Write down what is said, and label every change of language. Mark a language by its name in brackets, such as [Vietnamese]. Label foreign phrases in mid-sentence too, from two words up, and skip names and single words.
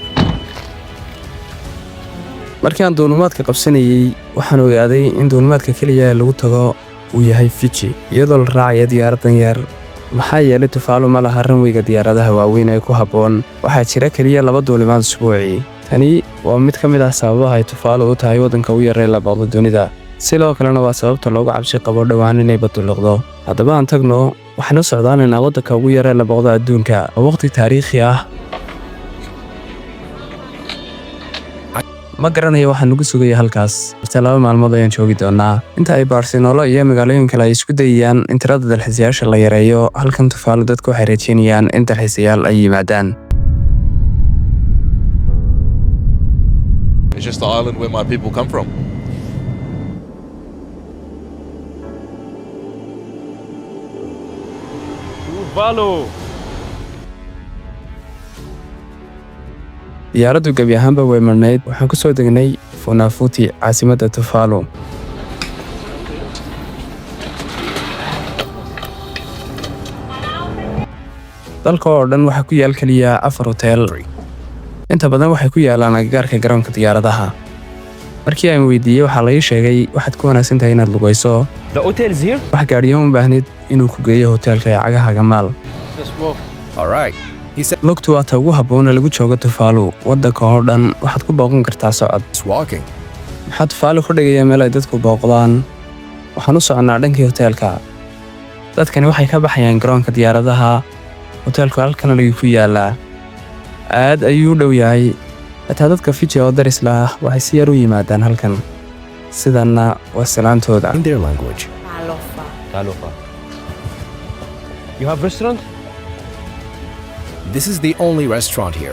[Somali] markii aan duulimaadka qabsanayay waxaan ogaaday in duulimaadka kaliya ee lagu tago uu yahay Fiji iyadoo la raacayo diyaaradan yar maxaa yeelay Tuvalu ma laha runwayga diyaaradaha waaweyn ee ku habboon waxaa jira kaliya 2 duulimaad usbuucii tani waa mid ka mid ah sababaha ay Tuvalu u tahay wadanka ugu yar ee la boqdo dunida sidoo kalena waa sababta loogu cabsi qabo dhawaan inay baduluqdo haddaba aan tagno waxaan u socdaanaynaa wadanka ugu yar ee la boqdo adduunka oo waqti taariikhi ah ma garanayo waxaan ugu sugaya halkaas inta 2 maalmood ayaan joogi doonaa inta ay Barcelona iyo magaalooyin kale ay isku dayayaan in tirada dalxiisayaasha la yareeyo halkan Tuvalu dadku waxay rajeynayaan in dalxiisayaal ay yimaadaan [English] It's just the island where my people come from. Tuvalu. [Somali] diyaaraddu gebi ahaanba way marnayd waxaan ku soo degnay Funafuti caasimadda Tuvalu dalka oo dhan waxa ku yaal kaliya 4 hotel inta badan waxay ku yaalaan agagaarka garoonka diyaaradaha markii aan weydiiyay waxa la ii sheegay waxaad ku wanaagsan tahay inaad lugayso [English] The hotel's here. [Somali] wax gaadhiyo u baahnid inuu ku geeyo hotelka ee cagaha maal [English] Just walk. All right. He said [Somali] lugtu waa ta ugu habboon ee lagu joogo Tuvalu wadanka oo dhan waxaad ku booqan kartaa socod [English] it's walking. [Somali] maxaa Tuvalu ku dhigaya meel ay dadku booqdaan waxaan u soconaa dhankii hotelka dadkani waxay ka baxayaan garoonka diyaaradaha hotelku halkan lagu ku yaalaa aad ayuu u dhow yahay xitaa dadka Fiji oo daris la ah waxay si yar u yimaadaan halkan sidana waa salaantooda [English] In their language. Talofa. You have restaurant? This is the only restaurant here.